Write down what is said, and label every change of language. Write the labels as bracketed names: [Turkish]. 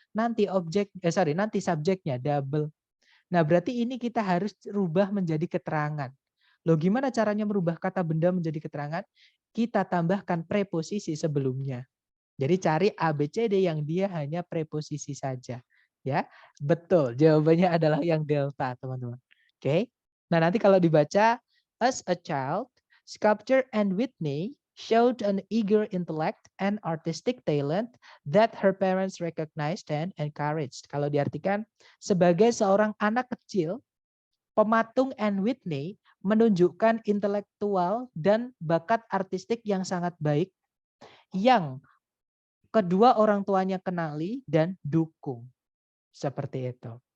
[Indonesian] Nanti nanti subjeknya double. Nah, berarti ini kita harus rubah menjadi keterangan. Loh, gimana caranya merubah kata benda menjadi keterangan? Kita tambahkan preposisi sebelumnya. Jadi cari A, B, C, D yang dia hanya preposisi saja. Ya, betul. Jawabannya adalah yang delta, teman-teman. Oke. Nah, nanti kalau dibaca, [English] as a child, Sculpture and Whitney showed an eager intellect and artistic talent that her parents recognized and encouraged. [Indonesian] Kalau diartikan, sebagai seorang anak kecil, pematung Anne Whitney menunjukkan intelektual dan bakat artistik yang sangat baik yang kedua orang tuanya kenali dan dukung. Seperti itu.